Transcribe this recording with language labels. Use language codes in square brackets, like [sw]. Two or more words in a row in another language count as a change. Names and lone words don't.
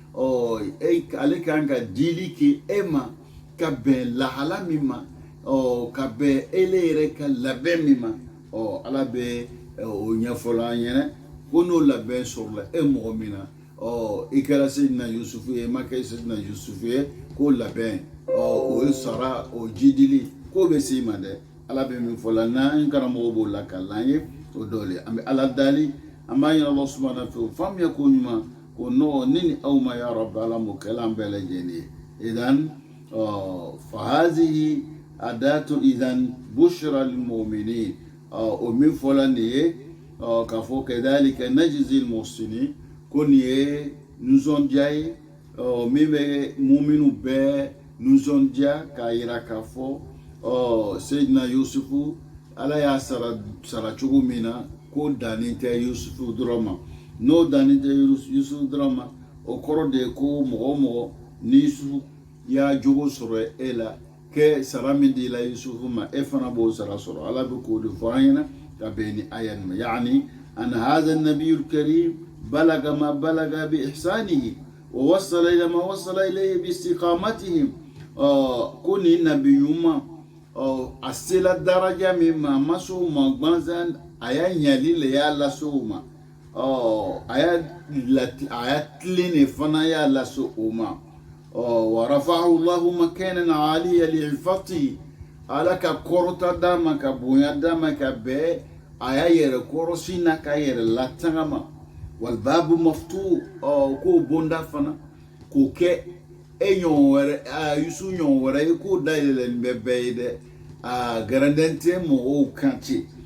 [bm] ale kan ka dili kɛ e ma ka bɛn lahala min ma ka bɛn ele yɛrɛ ka labɛn min ma Ala bɛ o ɲɛfɔla an ɲɛna ko n'o labɛn sɔrɔla e mɔgɔ min na i kɛra Seydina Yusufu ye i ma kɛ Seydina Yusufu ye k'o labɛn o ye sara o jidili k'o bɛ se i ma dɛ Ala bɛ min fɔ la n'an karamɔgɔ b'o la kalan ye o dɔ le an bɛ Ala dali an b'a ɲini [ar] الله سبحانه وتعالى [bm] faamuya ko ɲuman ko nɔgɔ ne ni aw ma [ar] يا رب [bm] Ala m'o kɛla an bɛɛ lajɛlen ye [ar] إذن فهذه عادة إذن بشرى للمؤمنين [bm] o min fɔla nin ye k'a fɔ [ar] كذلك نجزي المحسنين [bm] ko nin ye nisɔndiya ye min bɛ muminu bɛɛ nisɔndiya k'a yira k'a fɔ Seydina Yusufu Ala y'a sara cogo min na ko danni tɛ Yusufu dɔrɔn ma n'o danni tɛ Yusufu dɔrɔn ma o kɔrɔ de ye ko mɔgɔ mɔgɔ ni Yusufu y'a jogo sɔrɔ e la kɛ sara min di la Yusufu ma e fana b'o sara sɔrɔ Ala bɛ k'o de fɔ an ɲɛna ka bɛn ni aya nin ma [ar] يعني أن هذا النبي الكريم بلغ ما بلغ بإحسانه ووصل إلى ما وصل إليه باستقامتهم [bm] ko nin nabi ɲuman a sela daraja min ma a ma se o ma gansan a y'a ɲali le y'a lase o ma a y'a tilen de fana y'a lase o ma [ar] ورفعه الله مكانا عليا لعفته [bm] Ala ka kɔrɔta d'a ma ka bonya d'a ma ka bɛn a y'a yɛrɛ kɔrɔsi n'a ka yɛrɛ latanga ma [ar] والباب مفتوح [bm] k'o bonda fana k'o kɛ e ɲɔgɔn wɛrɛ Yusu ɲɔgɔn wɛrɛ ye k'o dayɛlɛlen bɛ bɛɛ ye dɛ garanden tɛ mɔgɔw kan ten